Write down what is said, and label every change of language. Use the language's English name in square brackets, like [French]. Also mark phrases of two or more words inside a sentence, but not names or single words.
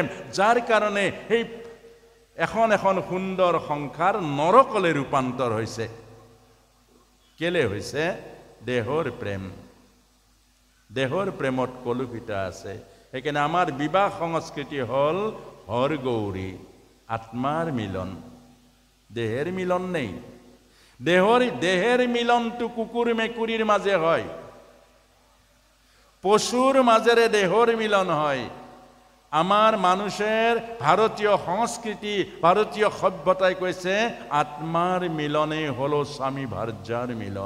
[Assamese] যাৰ কাৰণে সেই এখন এখন সুন্দৰ সংসাৰ নৰকলৈ ৰূপান্তৰ হৈছে। কেলে হৈছে? দেহৰ প্ৰেম। দেহৰ প্ৰেমত কলুষিত আছে। সেইকাৰণে আমাৰ বিবাহ সংস্কৃতি হ'ল হৰ গৌৰী, আত্মাৰ মিলন, [Bangla] দেহের মিলন নেই। দেহের মিলনটো কুকুর মেকুরির মাঝে হয়, পশুর মাঝেরে দেহর মিলন হয়। আমার মানুষের ভারতীয় সংস্কৃতি, ভারতীয় সভ্যতায় কইছে আত্মার মিলনে হলো স্বামী ভার্যার মিলন।